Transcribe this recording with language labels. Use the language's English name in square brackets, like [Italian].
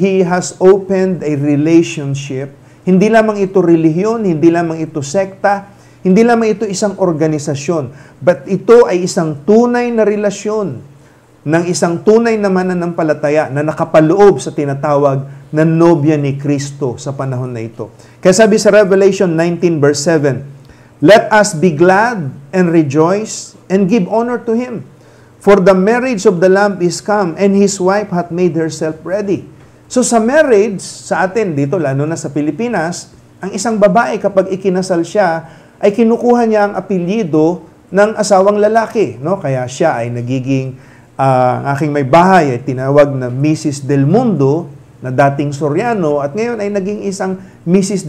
[English] He has opened a relationship. [Filipino] Hindi lamang ito relihiyon, hindi lamang ito sekta, hindi lamang ito isang organisasyon, but ito ay isang tunay na relasyon ng isang tunay na mananampalataya na nakapaloob sa tinatawag na nobya ni Kristo sa panahon na ito. Kaya sabi sa [English] Revelation 19 verse 7, let us be glad and rejoice and give honor to Him. For the marriage of the Lamb is come, and His wife hath made herself ready. [Filipino] So sa marriage, sa atin dito, lalo na sa Pilipinas, ang isang babae kapag ikinasal siya, ay kinukuha niya ang apelyido ng asawang lalaki. No? Kaya siya ay nagiging ang aking may bahay ay tinawag na Mrs. Del Mundo, na dating Soriano, at ngayon ay naging isang Mrs.